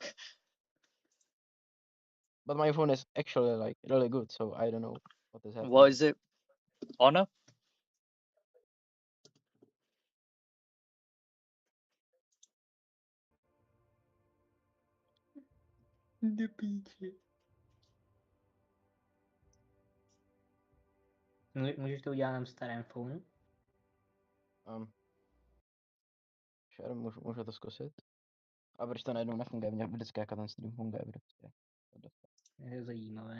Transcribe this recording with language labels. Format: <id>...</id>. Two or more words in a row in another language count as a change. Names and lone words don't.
<en>But my phone is actually like really good, so I don't know what is happening. What is it? Honor? The peach.</en> <cs>Můžeš to udělat na starém phone?</cs> <en>Sure,</en> <cs>můžu to zkusit. A proč to najednou nefunguje? Mně vždycky jako ten stream funguje prostě. Je to zajímavé.</cs>